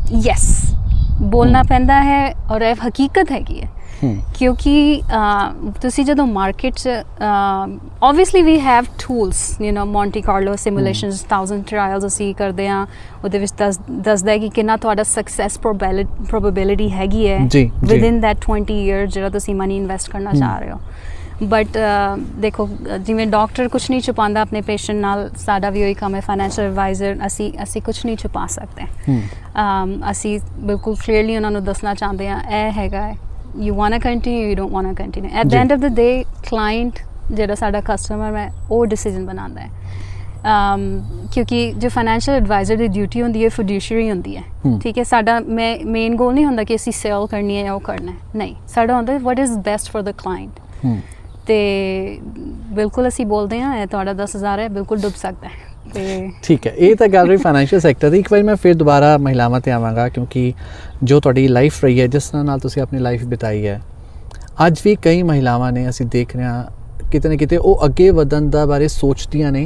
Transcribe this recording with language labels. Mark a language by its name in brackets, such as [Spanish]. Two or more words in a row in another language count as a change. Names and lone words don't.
[Punjabi] ਯੈਸ, ਬੋਲਣਾ ਪੈਂਦਾ ਹੈ ਔਰ ਇਹ ਹਕੀਕਤ ਹੈਗੀ ਹੈ, ਕਿਉਂਕਿ ਤੁਸੀਂ ਜਦੋਂ ਮਾਰਕੀਟ 'ਚ [English] obviously we have tools, Monte Carlo simulations, [Punjabi] 1000 ਟਰਾਇਲਸ ਅਸੀਂ ਕਰਦੇ ਹਾਂ, ਉਹਦੇ ਵਿੱਚ ਦੱਸਦਾ ਹੈ ਕਿ ਕਿੰਨਾ ਤੁਹਾਡਾ [English] success probability [Punjabi] ਹੈਗੀ ਹੈ [English] within that 20 years [Punjabi] ਜਿਹੜਾ ਤੁਸੀਂ [English] money invest [Punjabi] ਕਰਨਾ ਚਾਹ ਰਹੇ ਹੋ। ਬਟ ਦੇਖੋ, ਜਿਵੇਂ ਡਾਕਟਰ ਕੁਛ ਨਹੀਂ ਛੁਪਾਉਂਦਾ ਆਪਣੇ ਪੇਸ਼ੈਂਟ ਨਾਲ, ਸਾਡਾ ਵੀ ਉਹੀ ਕੰਮ ਹੈ [English] financial advisor, [Punjabi] ਅਸੀਂ ਕੁਛ ਨਹੀਂ ਛੁਪਾ ਸਕਦੇ। ਅਸੀਂ ਬਿਲਕੁਲ ਕਲੀਅਰਲੀ ਉਹਨਾਂ ਨੂੰ ਦੱਸਣਾ ਚਾਹੁੰਦੇ ਹਾਂ ਇਹ ਹੈਗਾ ਹੈ, [English] you want to continue, you don't want to continue. At the end of the day, client [Punjabi] ਜਿਹੜਾ ਸਾਡਾ ਕਸਟਮਰ ਹੈ ਉਹ ਡਿਸੀਜਨ ਬਣਾਉਂਦਾ ਹੈ, ਕਿਉਂਕਿ ਜੋ [English] financial advisor [Punjabi] ਦੀ ਡਿਊਟੀ ਹੁੰਦੀ ਹੈ ਫਿਡੂਸ਼ਰੀ ਹੁੰਦੀ ਹੈ, ਠੀਕ ਹੈ। ਸਾਡਾ [English] main goal [Punjabi] ਨਹੀਂ ਹੁੰਦਾ ਕਿ ਅਸੀਂ ਸੇਲ ਕਰਨੀ ਹੈ ਜਾਂ ਉਹ ਕਰਨਾ ਹੈ, ਨਹੀਂ, ਸਾਡਾ ਹੁੰਦਾ [English] what is best for the client। [Punjabi] ਤੇ ਬਿਲਕੁਲ ਅਸੀਂ ਬੋਲਦੇ ਹਾਂ ਇਹ ਤੁਹਾਡਾ 10,000 ਹੈ, ਬਿਲਕੁਲ ਡੁੱਬ ਸਕਦਾ ਹੈ। ਠੀਕ ਹੈ, ਇਹ ਤਾਂ ਗੱਲ ਰਹੀ [English] financial sector [Punjabi] ਦੀ। ਇੱਕ ਵਾਰੀ ਮੈਂ ਫਿਰ ਦੁਬਾਰਾ ਮਹਿਲਾਵਾਂ 'ਤੇ ਆਵਾਂਗਾ, ਕਿਉਂਕਿ ਜੋ ਤੁਹਾਡੀ ਲਾਈਫ ਰਹੀ ਹੈ, ਜਿਸ ਤਰ੍ਹਾਂ ਨਾਲ ਤੁਸੀਂ ਆਪਣੀ ਲਾਈਫ ਬਿਤਾਈ ਹੈ, ਅੱਜ ਵੀ ਕਈ ਮਹਿਲਾਵਾਂ ਨੇ ਅਸੀਂ ਦੇਖ ਰਹੇ ਹਾਂ ਕਿਤੇ ਨਾ ਕਿਤੇ ਉਹ ਅੱਗੇ ਵਧਣ ਦਾ ਬਾਰੇ ਸੋਚਦੀਆਂ ਨੇ।